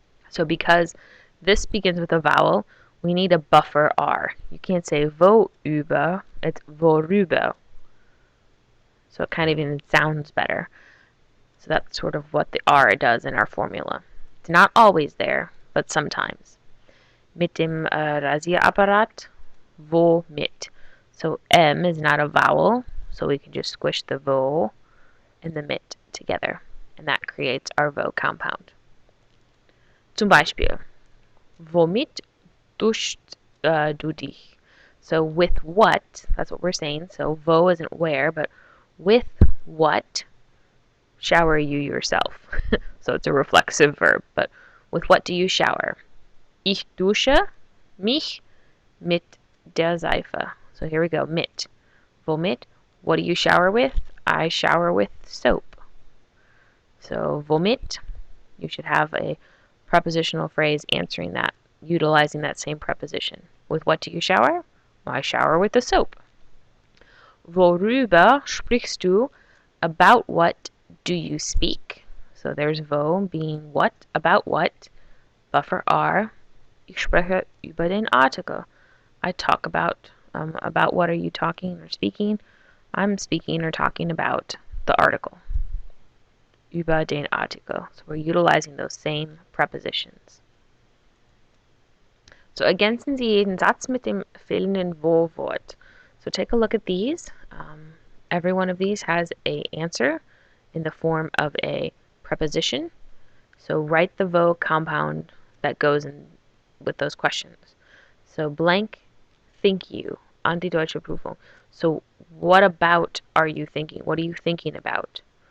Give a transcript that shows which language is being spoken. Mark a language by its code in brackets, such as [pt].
[en] So because this begins with a vowel, we need a buffer R. You can't say wo über, it's worüber. So it kind of even sounds better. So that's sort of what the R does in our formula. It's not always there, but sometimes. [de] Mit dem Rasierapparat, wo mit. [en] So M is not a vowel, so we can just squish the wo and the mit together. And that creates our wo compound. [de] Zum Beispiel, womit duschst du dich? [en] So with what, that's what we're saying. So wo isn't where, but with what shower you yourself? So it's a reflexive verb, but with what do you shower? [de] Ich dusche mich mit der Seife. [en] So here we go, mit. Womit? What do you shower with? I shower with soap. So womit, you should have a prepositional phrase answering that, utilizing that same preposition. With what do you shower? Well, I shower with the soap. [de] Worüber sprichst du? [en] About what do you speak? So there's wo being what, about what, buffer R. [de] Ich spreche über den Artikel. [en] I talk about what are you talking or speaking? I'm speaking or talking about the article. [de] Über den Artikel. [en] So we're utilizing those same prepositions. [de] So ergänzen Sie jeden Satz mit dem fehlenden Wo-Wort. [en] So take a look at these. Every one of these has an answer in the form of a preposition. So write the wo compound that goes in with those questions. So blank, think you, [de] an die deutsche Prüfung. [en] So what about are you thinking? What are you thinking about?